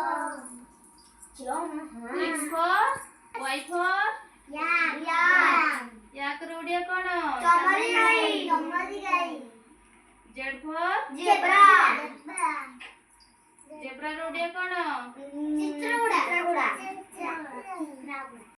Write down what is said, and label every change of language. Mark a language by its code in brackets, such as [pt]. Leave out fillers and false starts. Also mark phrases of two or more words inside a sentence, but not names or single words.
[en] X for Y for yak. [or] ୟାକ ର ଓଡ଼ିଆ କଣ? ଚମରି ଗାଈ। [en] Z for zebra. [or] zebra ର ଓଡ଼ିଆ କଣ? ଚିତ୍ରଗୁଡ଼ା।